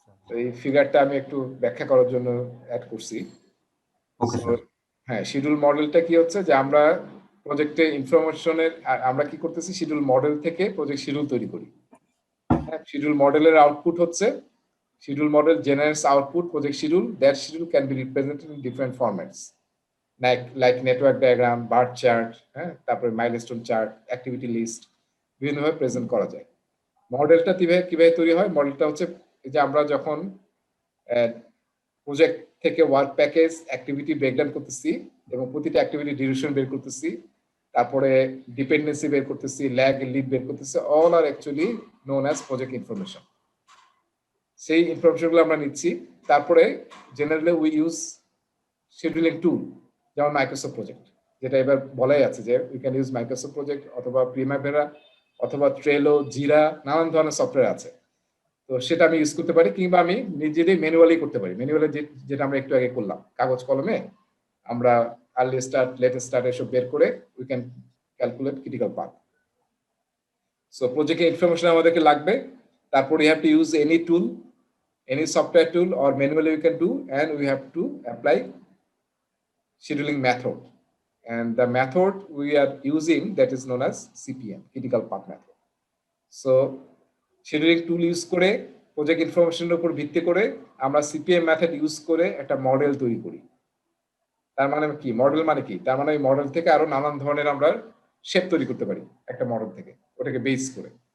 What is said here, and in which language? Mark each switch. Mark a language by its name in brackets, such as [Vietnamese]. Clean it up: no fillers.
[Bangla] তো এই ফিগারটা আমি একটু ব্যাখ্যা করার জন্য অ্যাড করছি। Okay sir. হ্যাঁ, শিডিউল মডেলটা কি হচ্ছে যে আমরা প্রজেক্টে ইনফরমেশনের আমরা কি করতেছি, শিডিউল মডেল থেকে প্রজেক্ট শিডিউল তৈরি করি। হ্যাঁ, শিডিউল মডেলের আউটপুট হচ্ছে [English] Schedule model generates output project schedule. That schedule can be represented in different formats, like network diagram, bar chart, তারপরে milestone chart, activity list, [Bangla] বিভিন্নভাবে প্রেজেন্ট করা যায়। মডেলটা কিভাবে তৈরি হয়? মডেলটা হচ্ছে যে আমরা যখন প্রজেক্ট থেকে ওয়ার্ক প্যাকেজ অ্যাক্টিভিটি ব্রেকডাউন করতেছি এবং প্রতিটা অ্যাক্টিভিটি ডিউরেশন বের করতেছি, তারপরে ডিপেন্ডেন্সি বের করতেছি, ল্যাগ লিড বের করতেছি, [English] All are actually known as project information. [Bangla] সেই ইনফরমেশনগুলো আমরা নিচ্ছি। তারপরে [English] generally we use scheduling tool, [Bangla] যেমন মাইক্রোসফট প্রজেক্ট, যেটা এবার বলাই আছে যে [English] we can use Microsoft Project [Bangla] অথবা প্রিমাভেরা অথবা ট্রেলো, জিরা, নানান ধরনের সফটওয়্যার আছে। তো সেটা আমি ইউজ করতে পারি, কিংবা আমি নিজেই ম্যানুয়ালি করতে পারি। ম্যানুয়ালি যেটা আমরা একটু আগে করলাম, কাগজ কলমে আমরা আর্লি স্টার্ট, লেটেস্ট স্টার্ট এসব বের করে [English] We can calculate critical path. [Bangla] So প্রজেক্টের ইনফরমেশন আমাদেরকে লাগবে, তারপর [English] You have to use any tool, any software tool or manually you can do, and we have to apply scheduling method, and the method we are using that is known as CPM, critical path method. So scheduling tool use [Bangla] করে project information এর উপর ভিত্তি করে আমরা CPM method use করে একটা model তৈরি করি। তার মানে কি? মডেল মানে কি? তার মানে এই মডেল থেকে আরো নানান ধরনের আমরা শেপ তৈরি করতে পারি একটা মডেল থেকে, ওটাকে বেস করে।